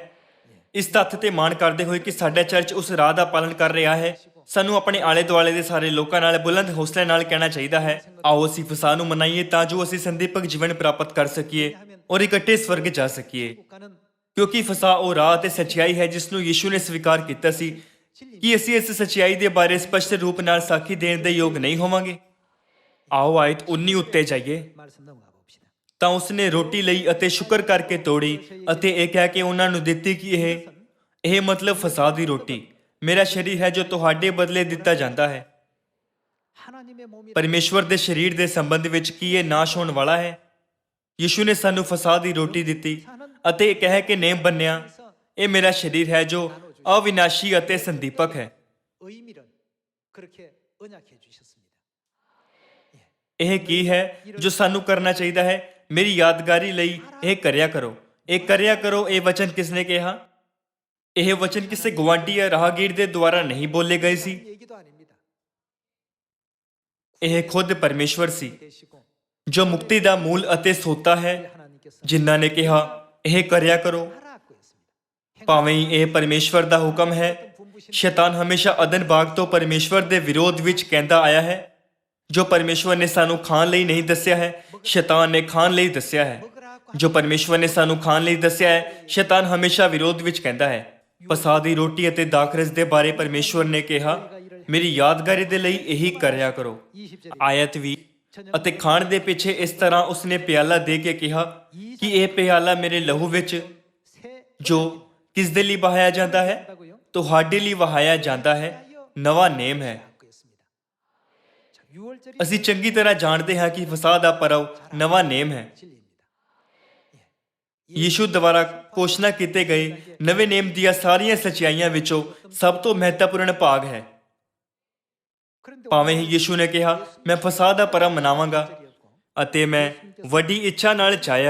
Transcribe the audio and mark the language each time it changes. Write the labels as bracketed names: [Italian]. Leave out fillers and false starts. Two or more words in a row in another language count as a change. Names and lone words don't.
[Punjabi] ਇਸ ਤੱਥ ਤੇ ਮਾਣ ਕਰਦੇ ਹੋਏ ਕਿ ਸਾਡਾ ਚਰਚ ਉਸ ਰਾਹ ਦਾ ਪਾਲਨ ਕਰ ਰਿਹਾ ਹੈ, ਸਾਨੂੰ ਆਪਣੇ ਆਲੇ ਦੁਆਲੇ ਦੇ ਸਾਰੇ ਲੋਕਾਂ ਨਾਲ ਬੁਲੰਦ ਹੌਸਲੇ ਨਾਲ ਕਹਿਣਾ ਚਾਹੀਦਾ ਹੈ, ਆਓ ਅਸੀਂ ਫਸਾਹ ਨੂੰ ਮਨਾਈਏ ਤਾਂ ਜੋ ਅਸੀਂ ਸੰਦੀਪਕ ਜੀਵਨ ਪ੍ਰਾਪਤ ਕਰ ਸਕੀਏ ਔਰ ਇਕੱਠੇ ਸਵਰਗ ਜਾ ਸਕੀਏ। [Korean] 가는 [Punjabi] ਕਿਉਂਕਿ ਫਸਾਹ ਉਹ ਰਾਹ ਤੇ ਸੱਚਾਈ ਹੈ ਜਿਸ ਨੂੰ ਯੀਸ਼ੂ ਨੇ ਸਵੀਕਾਰ ਕੀਤਾ ਸੀ। ਕਿ ਅਸੀਂ ਇਸ ਸੱਚਾਈ ਦੇ ਬਾਰੇ ਸਪਸ਼ਟ ਰੂਪ ਨਾਲ ਸਾਖੀ ਦੇਣ ਦੇ ਯੋਗ ਨਹੀਂ ਹੋਵਾਂਗੇ? ਆਓ ਆਇਤ 19 ਉੱਤੇ ਜਾਈਏ। [Korean] 말씀 넘어가 봅시다. [Punjabi] ਤਾਂ ਉਸਨੇ ਰੋਟੀ ਲਈ ਅਤੇ ਸ਼ੁਕਰ ਕਰਕੇ ਤੋੜੀ ਅਤੇ ਇਹ ਕਹਿ ਕੇ ਉਹਨਾਂ ਨੂੰ ਦਿੱਤੀ ਕਿ ਇਹ ਮਤਲਬ ਫਸਾਹ ਦੀ ਰੋਟੀ ਮੇਰਾ ਸਰੀਰ ਹੈ ਜੋ ਤੁਹਾਡੇ ਬਦਲੇ ਦਿੱਤਾ ਜਾਂਦਾ ਹੈ। [Korean] 하나님의 몸이 [Punjabi] ਪਰਮੇਸ਼ਵਰ ਦੇ ਸਰੀਰ ਦੇ ਸੰਬੰਧ ਵਿੱਚ ਕੀ ਇਹ ਨਾਸ਼ ਹੋਣ ਵਾਲਾ ਹੈ? ਯੀਸ਼ੂ ਨੇ ਸਾਨੂੰ ਫਸਾਹ ਦੀ ਰੋਟੀ ਦਿੱਤੀ ਅਤੇ ਇਹ ਕਹਿ ਕੇ ਨੇਮ ਬੰਨਿਆ, ਇਹ ਮੇਰਾ ਸਰੀਰ ਹੈ ਜੋ ਅਵਿਨਾਸ਼ੀ ਅਤੇ ਸੰਦੀਪਕ ਹੈ। [Korean] 의미를 그렇게 언약해 주셨습니다. [Punjabi] ਇਹ ਕੀ ਹੈ ਜੋ ਸਾਨੂੰ ਕਰਨਾ ਚਾਹੀਦਾ ਹੈ? ਮੇਰੀ ਯਾਦਗਾਰੀ ਲਈ ਇਹ ਕਰਿਆ ਕਰੋ, ਇਹ ਕਰਿਆ ਕਰੋ। ਇਹ ਵਚਨ ਕਿਸਨੇ ਕਿਹਾ? ਇਹ ਵਚਨ ਕਿਸੇ ਗੁਆਂਢੀ ਜਾਂ ਰਾਹਗੀਰ ਦੇ ਦੁਆਰਾ ਨਹੀਂ ਬੋਲੇ ਗਏ ਸੀ। [Korean] 얘기도 아닙니다. [Punjabi] ਇਹ ਖੁਦ ਪਰਮੇਸ਼ਵਰ ਸੀ [Korean] 되시고 [Punjabi] ਜੋ ਮੁਕਤੀ ਦਾ ਮੂਲ ਅਤੇ ਸੋਤਾ ਹੈ, [Korean] 하나님께서 [Punjabi] ਜਿਨ੍ਹਾਂ ਨੇ ਕਿਹਾ ਇਹ ਕਰਿਆ ਕਰੋ। [Korean] 하라고 했습니다. [Punjabi] ਭਾਵੇਂ ਹੀ ਇਹ ਪਰਮੇਸ਼ਵਰ ਦਾ ਹੁਕਮ ਹੈ, ਸ਼ੈਤਾਨ ਹਮੇਸ਼ਾ ਅਦਨ ਬਾਗ ਤੋਂ ਪਰਮੇਸ਼ਵਰ ਦੇ ਵਿਰੋਧ ਵਿੱਚ ਕਹਿੰਦਾ ਆਇਆ ਹੈ। ਜੋ ਪਰਮੇਸ਼ਵਰ ਨੇ ਸਾਨੂੰ ਖਾਣ ਲਈ ਨਹੀਂ ਦੱਸਿਆ ਹੈ, ਸ਼ੈਤਾਨ ਨੇ ਖਾਣ ਲਈ ਦੱਸਿਆ ਹੈ। ਜੋ ਪਰਮੇਸ਼ਵਰ ਨੇ ਸਾਨੂੰ ਖਾਣ ਲਈ ਦੱਸਿਆ ਹੈ, ਸ਼ੈਤਾਨ ਹਮੇਸ਼ਾ ਵਿਰੋਧ ਵਿੱਚ ਕਹਿੰਦਾ ਹੈ। ਫਸਾਹ ਦੀ ਰੋਟੀ ਅਤੇ ਦਾਖਰਸ ਦੇ ਬਾਰੇ ਪਰਮੇਸ਼ਵਰ ਨੇ ਕਿਹਾ, ਮੇਰੀ ਯਾਦਗਾਰੀ ਦੇ ਲਈ ਇਹੀ ਕਰਿਆ ਕਰੋ। [Korean] 20절에 [Punjabi] ਆਇਤ ਵੀ ਅਤੇ ਖਾਣ ਦੇ ਪਿੱਛੇ ਇਸ ਤਰ੍ਹਾਂ ਉਸਨੇ ਪਿਆਲਾ ਦੇ ਕੇ ਕਿਹਾ ਕਿ ਇਹ ਪਿਆਲਾ ਮੇਰੇ ਲਹੂ ਵਿੱਚ [Korean] 새 [Punjabi] ਜੋ ਕਿਸ ਦੇ ਲਈ ਵਹਾਇਆ ਜਾਂਦਾ ਹੈ? [Korean] 한다고요? [Punjabi] ਤੁਹਾਡੇ ਲਈ ਵਹਾਇਆ ਜਾਂਦਾ ਹੈ। ਨਵਾਂ ਨੇਮ ਹੈ। [Korean] 라고 했습니다. 자, 6월절이 [Punjabi] ਅਸੀਂ ਚੰਗੀ ਤਰ੍ਹਾਂ ਜਾਣਦੇ ਹਾਂ ਕਿ ਫਸਾਹ ਦਾ ਪਰਵ ਨਵਾਂ ਨੇਮ ਹੈ। [Korean] 진리입니다. [Punjabi] ਯੀਸ਼ੂ ਦੁਆਰਾ ਘੋਸ਼ਣਾ ਕੀਤੇ ਗਏ ਨਵੇਂ ਨੇਮ ਦੀਆਂ ਸਾਰੀਆਂ ਸੱਚਾਈਆਂ ਵਿੱਚੋਂ ਸਭ ਤੋਂ ਮਹੱਤਵਪੂਰਨ ਭਾਗ ਹੈ। [Korean] 그런데 [Punjabi] ਭਾਵੇਂ ਹੀ ਯੀਸ਼ੂ ਨੇ ਕਿਹਾ, ਮੈਂ ਫਸਾਹ ਦਾ ਪਰਵ ਮਨਾਵਾਂਗਾ ਅਤੇ ਮੈਂ ਵੱਡੀ ਇੱਛਾ ਨਾਲ ਚਾਹਿਆ